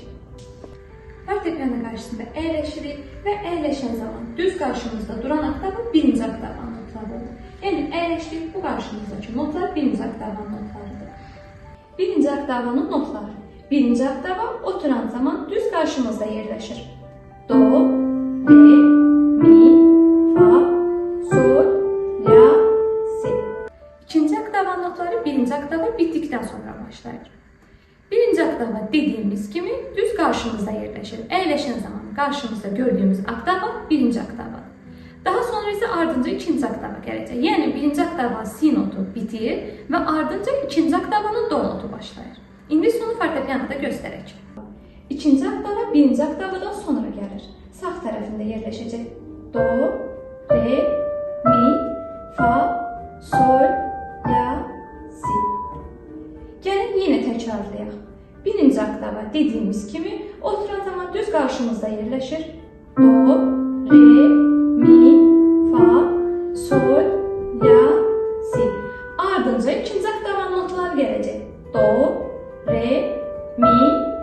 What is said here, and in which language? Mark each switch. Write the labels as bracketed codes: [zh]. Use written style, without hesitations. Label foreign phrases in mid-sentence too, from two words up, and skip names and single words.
[az] Fortepiano qarşısında əyləşirik və əyləşən zaman düz qarşımızda duran oktavan birinci oktavan notlarıdır. Yəni, əyləşdik, bu qarşımızdakı notlar birinci oktavanın notlarıdır. Birinci oktavanın notları. Birinci oktavan oturan zaman düz qarşımızda yerləşir. Do, re, mi, fa, sol, la, si. İkinci oktavan notları birinci oktava bitdikdən sonra başlayır. Birinci oktava dediyimiz kimi düz qarşımızda yerləşir. Əyləşən zaman qarşımızda gördüyümüz oktava birinci oktava. Daha sonra isə ardınca ikinci oktava gələcək. Yəni, birinci oktava si notu bitir və ardınca ikinci oktavanın do notu başlayır. İndi sonu fortepianoda göstərək. İkinci oktava birinci oktavadan sonra gəlir. Sağ tərəfində yerləşəcək. Do, re, mi, fa, sol, la, si. Gəlin yenə təkrarlayaq. Birinci oktava dediyimiz kimi oturan zaman düz qarşımızda yerləşir. Do, re, mi, fa, sol, la, si. Ardınca ikinci oktavanın notları gələcək. Do, re, mi,